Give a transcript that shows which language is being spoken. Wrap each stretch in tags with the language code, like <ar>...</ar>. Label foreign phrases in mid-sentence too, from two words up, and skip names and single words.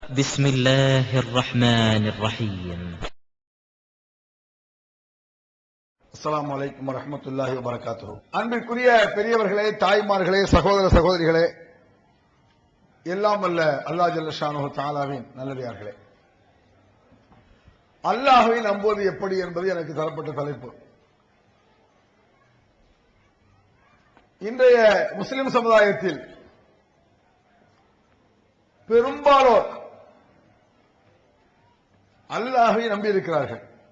<ar>بسم الله الرحمن الرحيم. السلام عليكم ورحمة الله وبركاته.</ar> <ta>அன்பிற்குரிய பெரியவர்களே, தாய்மார்களே, சகோதர சகோதரிகளே, எல்லாம் வல்ல</ta> <ar>الله جل شأنه</ar> <ta>தஆலாவின் நல்லடியார்களே, அல்லாஹ்வை நம்புவது எப்படி என்பது எனக்கு தரப்பட்ட தலைப்பு. இன்றைய முஸ்லிம் சமுதாயத்தில் பெரும்பாலோர் அல்லாஹ்வை நம்பியிருக்கிறார்கள்.</ta>